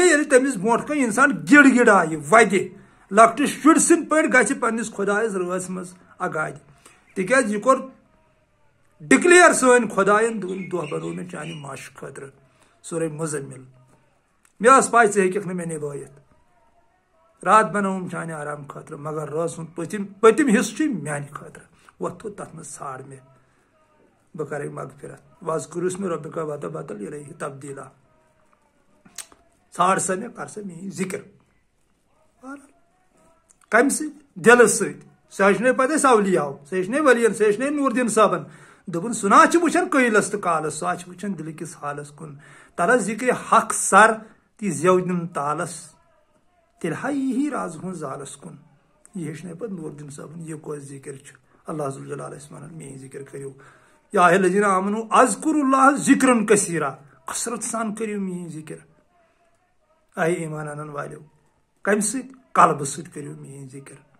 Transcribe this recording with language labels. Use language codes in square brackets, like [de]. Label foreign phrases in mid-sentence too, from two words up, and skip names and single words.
[ks] ییٚلہِ تٔمِس برونٛٹھ کَنہِ انسان گِڑ گِڑایہِ وَدِ لۄکٹِس شُرۍ سٕنٛدۍ پٲٹھۍ گژھِ پننِس خۄدایس رٲژ منٛز اگادِ تِکیٛازِ یہِ کوٚر ڈِکلیئر سٲنۍ خۄدایَن دوٚپُن دۄہ بنوو مےٚ چانہِ ماشہِ خٲطرٕ سورُے مُزمِل مےٚ ٲس پاے ژٕ ہیٚککھ نہٕ مےٚ نِبٲیِتھ رات بنووُم چانہِ آرام خٲطرٕ مگر رٲژ ہُنٛد پٔتِم حِصہٕ چھُے میانہِ خٲطرٕ وۄتھ تھوٚد تتھ منٛز ژھانڈ مےٚ بہٕ کرے مغفرت [ar] وذکر اسمِ ربِکَ وتبتل الیہ تبدیٖلا [ks] ژھانڈ سا مےٚ کر سا میٲنۍ ذِکر کمہِ سۭتۍ دلہٕ سۭتۍ سُہ ہیٚچھنٲے پتہٕ اَسہِ اولیاہو سُہ ہیٚچھنٲے ؤلین سُہ ہیٚچھنٲے نور الدین صٲبن دوٚپُن سُہ نہ چھُ وٕچھان قٲیلس تہٕ کالس سُہ چھُ وٕچھان دِلہٕ کِس حالس کُن تلس ذِکرِ حق سر تی زیو دِم تالس تیٚلہِ ہا یی رازٕ ہُنٛد زالس کُن یہِ ہیٚچھنٲے پتہٕ نور الدین صٲبن یہِ کۄس ذِکر چھُ اللہ ذوالجلال ٲسۍ ونان میٲنۍ ذِکر کٔرِو [ar] یا الذین آمنوا اذکروا اللہ ذکرن کثیرا [ks] کثرت سان کٔرِو میٲنۍ ذِکر اے ایمان انن والیو کمہِ سۭتۍ قلبہٕ سۭتۍ کٔرِو میٲنۍ ذِکر